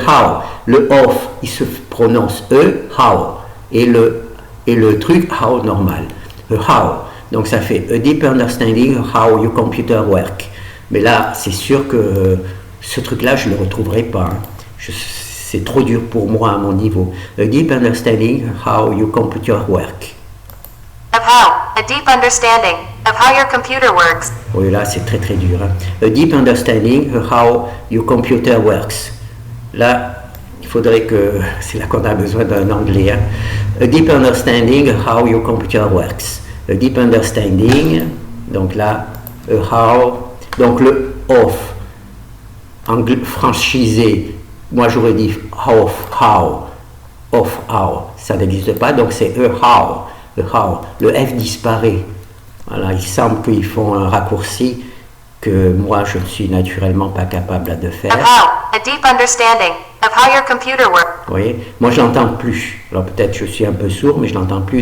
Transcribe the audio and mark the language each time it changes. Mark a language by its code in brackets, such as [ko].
[fr] How. Le off, il se prononce how. Et le truc, how normal. How. Donc ça fait [en] a deep understanding of how your computer works. [fr] Mais là, c'est sûr que ce truc-là, je ne le retrouverai pas. Hein. C'est trop dur pour moi à mon niveau. [en] A deep understanding of how your computer works. Of how. A deep understanding of how your computer works. [fr] Oui, là, c'est très très dur. Hein. [en] A deep understanding of how your computer works. [fr] Là, il faudrait que... C'est là qu'on a besoin d'un anglais. Hein. [en] A deep understanding of how your computer works. A deep understanding, [fr] donc là, how, donc le off, franchisé, moi j'aurais dit off how, ça n'existe pas, donc c'est how. Le F disparaît. Voilà, il semble qu'ils font un raccourci que moi je ne suis naturellement pas capable de faire. [en] Of how. A deep understanding of how your computer works. [fr] Vous voyez, moi je l'entends plus. Alors peut-être je suis un peu sourd, mais je l'entends plus.